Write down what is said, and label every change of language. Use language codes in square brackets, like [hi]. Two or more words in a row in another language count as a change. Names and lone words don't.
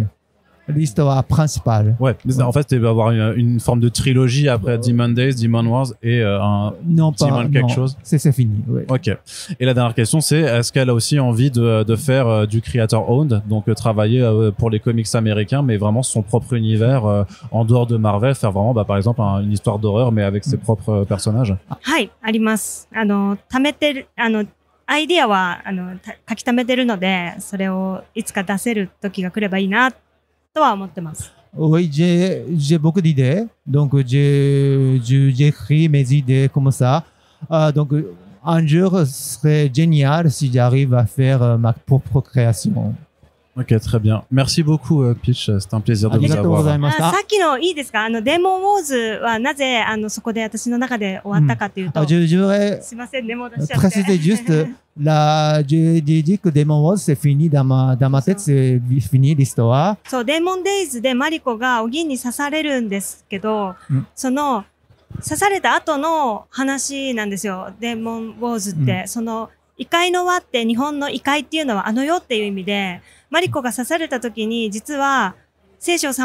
[fr] L'histoire principale. Ouais, mais en fait, tu vas avoir une forme de trilogie après Demon Days, Demon Wars et un Demon quelque chose. C'est fini. Ouais. Ok. Et la dernière question, c'est est-ce qu'elle a aussi envie de faire du [en] creator owned, [fr] donc travailler pour les comics américains, mais vraiment son propre univers en dehors de Marvel, faire vraiment, par exemple, une histoire d'horreur, mais avec ses propres personnages. [ja] はい、あります。貯めてる、アイディアは、書き溜めてるので、それをいつか出せる時が来ればいいな、とは思ってます。 [fr] Oui, j'ai beaucoup d'idées. Donc, j'écris mes idées comme ça. Donc, un jour, ce serait génial si j'arrive à faire ma propre création. Ok, très bien. Merci beaucoup, Peach. C'était un plaisir de vous avoir. [ja] さっきのいいですか？デーモンウォーズはなぜそこで私の中で終わったかというと、すいませんね、戻しちゃって。 [fr] Préciser juste, j'ai dit que Demon Wars c'est fini dans ma tête, c'est fini l'histoire. [ja] そう、デーモンデイズでマリコがお銀に刺されるんですけど、刺された後の話なんですよ。デーモンウォーズって、異界の輪って日本の異界っていうのは世っていう意味で、マリコが刺された時に実は聖書をさ